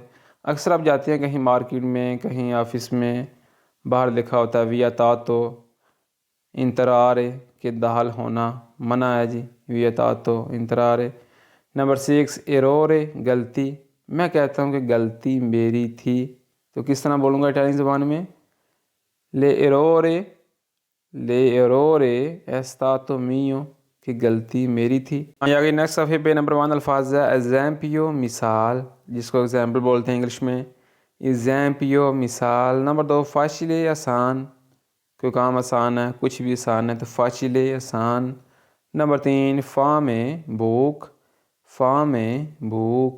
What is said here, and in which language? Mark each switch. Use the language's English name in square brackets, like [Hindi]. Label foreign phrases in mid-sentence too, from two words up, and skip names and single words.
[Urdu] اکثر آپ جاتے ہیں کہیں مارکیٹ میں، کہیں آفس میں، باہر لکھا ہوتا ہے [Italian] vietato entrare, [Urdu] کہ داخل ہونا منع ہے جی، [Italian] vietato entrare. [Urdu] نمبر 6 ایرورے، غلطی، میں کہتا ہوں کہ غلطی میری تھی، تو کس طرح بولوں گا اٹالین زبان میں؟ [Italian] l'errore, l'errore è stato mio، [Urdu] کہ غلطی میری تھی۔ آگے نیکسٹ صفحے پہ نمبر 1 الفاظ ہے ایگزامپیو، مثال، جس کو ایگزامپل بولتے ہیں انگلش میں، ایگزامپیو، مثال۔ نمبر 2 فاچلے، آسان، کوئی کام آسان ہے، کچھ بھی آسان ہے تو فاچلے، آسان۔ نمبر 3 فامے، بھوک، فامے، بھوک۔